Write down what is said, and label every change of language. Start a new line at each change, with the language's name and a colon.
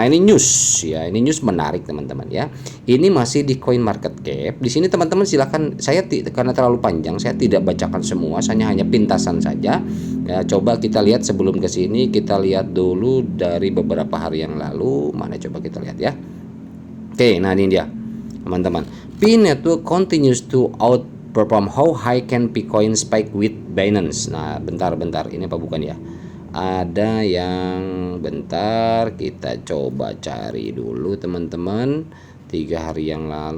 Indonesian: Nah ini news ya, ini news menarik teman-teman ya. Ini masih di Coin Market Cap. Di sini teman-teman silakan, saya karena terlalu panjang saya tidak bacakan semua, saya hanya pintasan saja. Ya, coba kita lihat sebelum ke sini, kita lihat dulu dari beberapa hari yang lalu. Mana coba kita lihat ya. Oke, nah ini dia teman-teman.
English: Pi Network continues to outperform, how high can Bitcoin spike with Binance.
Indonesian: Nah bentar, ini apa bukan ya, ada yang bentar, kita coba cari dulu teman-teman, 3 hari yang lalu.